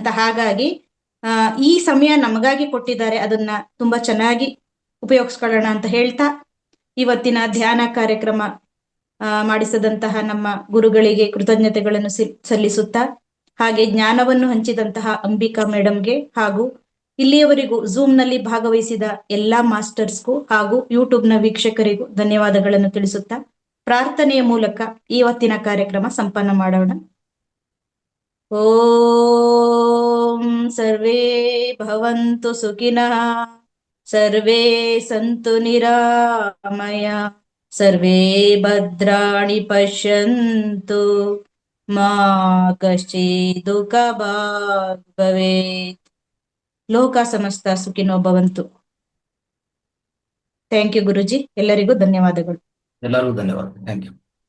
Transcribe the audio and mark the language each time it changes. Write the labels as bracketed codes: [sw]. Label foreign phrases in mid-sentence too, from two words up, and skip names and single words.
[kn] ಹಾಗಾಗಿ ಈ ಸಮಯ ನಮಗಾಗಿ ಕೊಟ್ಟಿದ್ದಾರೆ, ಅದನ್ನ ತುಂಬಾ ಚೆನ್ನಾಗಿ ಉಪಯೋಗಿಸ್ಕೊಳ್ಳೋಣ ಅಂತ ಹೇಳ್ತಾ, ಇವತ್ತಿನ ಧ್ಯಾನ ಕಾರ್ಯಕ್ರಮ ಮಾಡಿಸಿದಂತಹ ನಮ್ಮ ಗುರುಗಳಿಗೆ ಕೃತಜ್ಞತೆಗಳನ್ನು ಸಲ್ಲಿಸುತ್ತಾ, ಹಾಗೆ ಜ್ಞಾನವನ್ನು ಹಂಚಿದಂತಹ ಅಂಬಿಕಾ ಮೇಡಮ್ಗೆ ಹಾಗೂ ಇಲ್ಲಿಯವರೆಗೂ ಝೂಮ್ ನಲ್ಲಿ ಭಾಗವಹಿಸಿದ ಎಲ್ಲಾ ಮಾಸ್ಟರ್ಸ್ಗೂ ಹಾಗೂ ಯೂಟ್ಯೂಬ್ನ ವೀಕ್ಷಕರಿಗೂ ಧನ್ಯವಾದಗಳನ್ನು ತಿಳಿಸುತ್ತಾ, ಪ್ರಾರ್ಥನೆಯ ಮೂಲಕ ಇವತ್ತಿನ ಕಾರ್ಯಕ್ರಮ ಸಂಪನ್ನ ಮಾಡೋಣ. [sa] ಓಂ ಸರ್ವೇ ಭವಂತು ಸುಖಿನಃ, ಸರ್ವೇ ಸಂತು ನಿರಾಮಯ, ಸರ್ವೇ ಭದ್ರಾಣಿ ಪಶ್ಯಂತು, ಮಾ ಕಶ್ಚಿತ್ ದುಃಖ ಭಾಗ್ ಭವೇತ್. ಲೋಕ ಸಮಸ್ತ ಸುಖಿನೋ ಭವಂತು. [en] thank you [kn] ಗುರುಜಿ, ಎಲ್ಲರಿಗೂ ಧನ್ಯವಾದಗಳು. ಎಲ್ಲರಿಗೂ ಧನ್ಯವಾದ. [en] thank you.